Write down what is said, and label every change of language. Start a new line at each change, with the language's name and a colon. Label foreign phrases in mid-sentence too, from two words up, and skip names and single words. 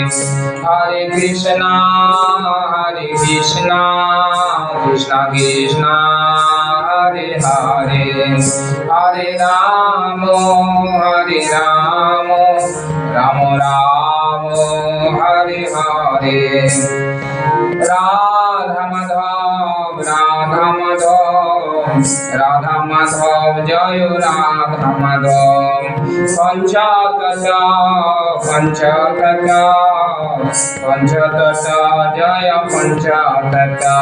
Sanskrit: হরে কৃষ্ণ কৃষ্ণ কৃষ্ণ হরে হরে। হরে রাম রাম রাম হরে হরে।
Bangla: রাধা মাধব জয় রাধা মাধব। পঞ্চতত্ত্ব জয় পঞ্চতত্ত্ব।